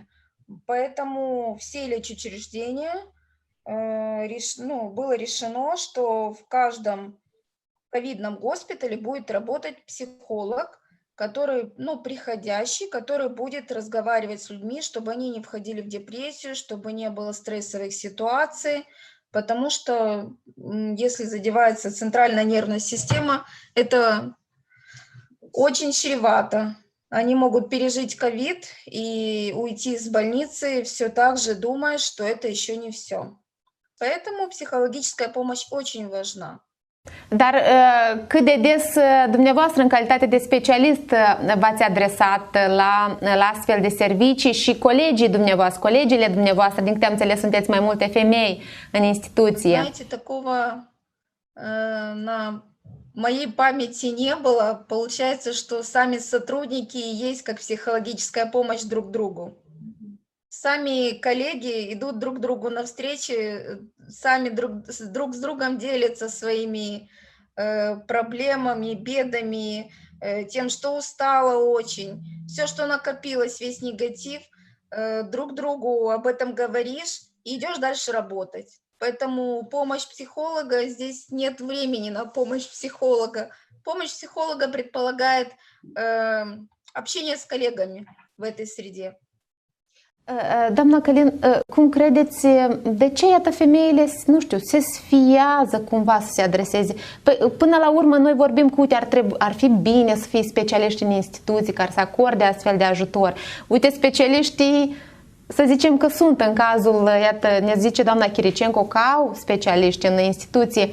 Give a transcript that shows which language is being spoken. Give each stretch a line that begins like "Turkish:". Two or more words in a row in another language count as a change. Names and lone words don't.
Russian: Поэтому все лечучреждения было решено, что в каждом ковидном госпитале будет работать психолог, который, приходящий, который будет разговаривать с людьми, чтобы они не входили в депрессию, чтобы не было стрессовых ситуаций, потому что если задевается центральная нервная система, это очень чревато. Они могут пережить ковид и уйти из больницы, все так же думая, что это еще не все. Поэтому психологическая помощь очень важна.
Romanian: Dar cât de des dumneavoastră, în calitate de specialist, v-ați adresat la astfel de servicii și colegile dumneavoastră, din câte am înțeles, sunteți mai multe femei în instituție?
Russian: Знаете, такого на моей памяти не было. Получается, что сами сотрудники есть как психологическая помощь друг другу. Сами коллеги идут друг другу навстречу, сами друг с другом делятся своими проблемами, бедами, тем, что устала очень. Все, что накопилось, весь негатив, друг другу об этом говоришь и идешь дальше работать. Поэтому помощь психолога, здесь нет времени на помощь психолога. Помощь психолога предполагает общение с коллегами в этой среде.
Romanian: Doamna Călin, cum credeți, de ce iată femeile, nu știu, se sfiază cumva să se adreseze? Până la urmă noi vorbim că, uite, ar fi bine să fie specialiști în instituții care să acorde astfel de ajutor. Uite, specialiștii, să zicem că sunt în cazul, iată, ne zice doamna Chiricenco că au specialiști în instituție.